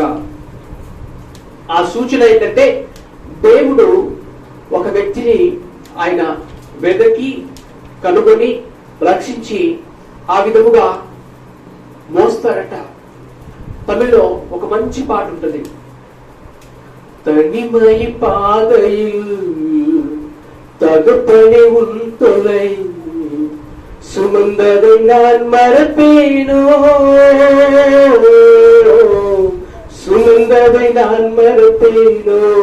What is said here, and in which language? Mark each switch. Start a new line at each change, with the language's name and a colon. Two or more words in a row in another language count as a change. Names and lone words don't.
Telugu: ఆ సూచన ఏంటంటే దేవుడు ఒక వ్యక్తిని ఆయన వెదకి కనుగొని రక్షించి ఆ విధముగా మోస్తారట. తమిళ్లో ఒక మంచి పాట ఉంటుంది,
Tamil: தனிமை பாதையில் தகப்பனை உன் தொலை சுமந்ததை நான் மறப்பேனோ, சுமந்ததை நான் மறப்பேனோ.